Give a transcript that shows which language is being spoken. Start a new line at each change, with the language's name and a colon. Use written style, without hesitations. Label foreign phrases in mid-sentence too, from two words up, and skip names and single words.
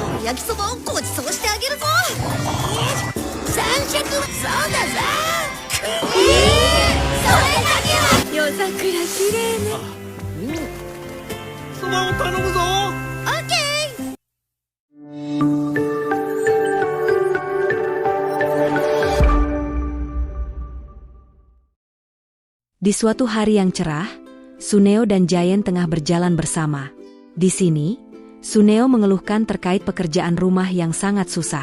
Japanese: 焼きそばをごちそうしてあげるぞ。三尺そうだぞ。それだけは。夜桜きれいね。そばを頼むぞ。オッケー。
Indonesian: Di suatu hari yang cerah, Suneo dan Giant tengah berjalan bersama. Di sini, Suneo mengeluhkan terkait pekerjaan rumah yang sangat susah.